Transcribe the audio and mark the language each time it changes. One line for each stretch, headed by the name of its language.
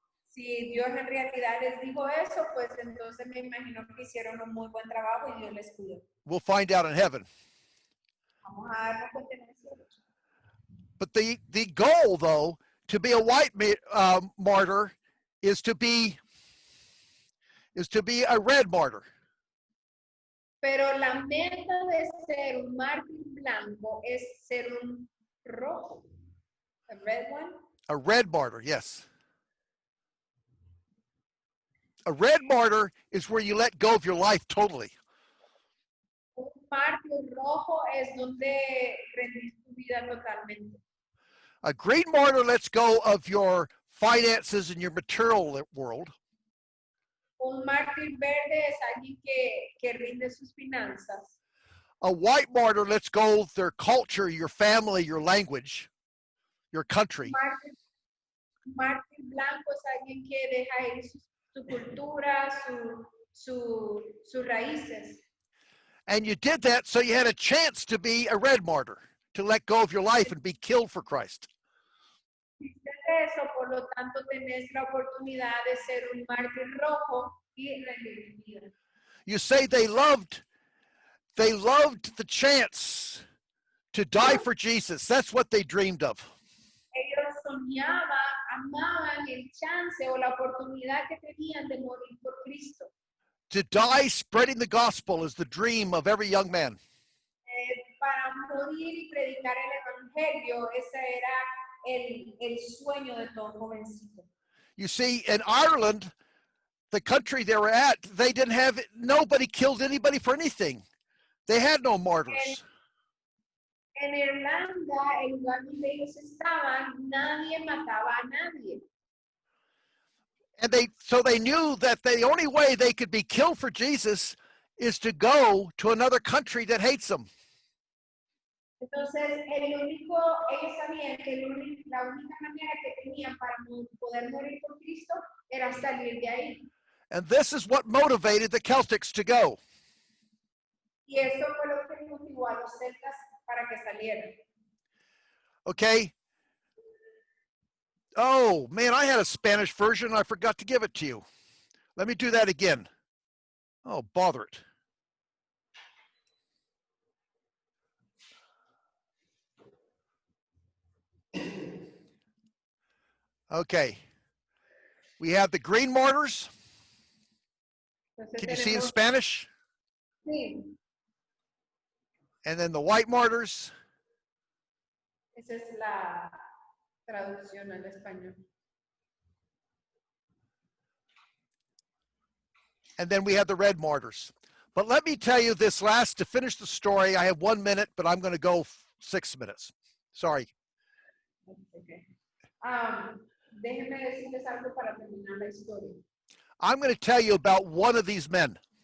Spanish: Si Dios en realidad les dijo eso, pues entonces me imagino que hicieron un muy buen trabajo y Dios les cuidó.
English: We'll find out in heaven.
Spanish: Vamos a darnos cuenta en el cielo.
English: But the goal, though, to be a white martyr is to be a red martyr.
Spanish: Pero la meta de ser un mártir blanco es ser un rojo.
English: A red one? A red martyr, yes. A red martyr is where you let go of your life totally.
Spanish: Un mártir rojo es donde rendís tu vida totalmente.
English: A green martyr lets go of your finances and your material world.
Spanish: Un mártir verde es alguien que rinde sus finanzas.
English: A white martyr lets go of their culture, your family, your language, your country.
Spanish: Un mártir blanco es alguien que deja ir su cultura, sus raíces.
English: And you did that so you had a chance to be a red martyr, to let go of your life and be killed for Christ.
Spanish: Eso, por lo tanto, tenés la oportunidad de ser un mártir rojo y rendir tu vida.
English: You say they loved the chance to die for Jesus. That's what they dreamed of.
Spanish: Ellos soñaban, amaban el chance o la oportunidad que tenían de morir por Cristo.
English: To die spreading the gospel is the dream of every young man.
Spanish: Para morir y predicar el evangelio, ese era el sueño de todo jovencito.
English: You see, in Ireland, the country they were at, they didn't have, nobody killed anybody for anything. They had no martyrs.
Spanish: En Irlanda, el lugar donde ellos estaban, nadie mataba a nadie.
English: And so they knew that the only way they could be killed for Jesus is to go to another country that hates them.
Spanish: Entonces, ellos sabían que la única manera que tenían para poder morir por Cristo era salir de ahí.
English: And this is what motivated the Celtics to go.
Spanish: Y eso fue lo que motivó a los celtas para que salieran.
English: Okay. Oh, man, I had a Spanish version. I forgot to give it to you. Let me do that again. Oh, bother it. Okay. We have the green martyrs.
Spanish: Entonces
English: Can you see in
Spanish: tenemos,
English: Spanish?
Spanish: sí,
English: And then the white martyrs.
Spanish: esa es la traducción al español.
English: And then we have the red martyrs. But let me tell you this last, to finish the story, I have 1 minute, but I'm going to go 6 minutes. Sorry. Okay.
Spanish: Déjenme decirles algo para terminar la historia.
English: I'm going to tell you about one of these men.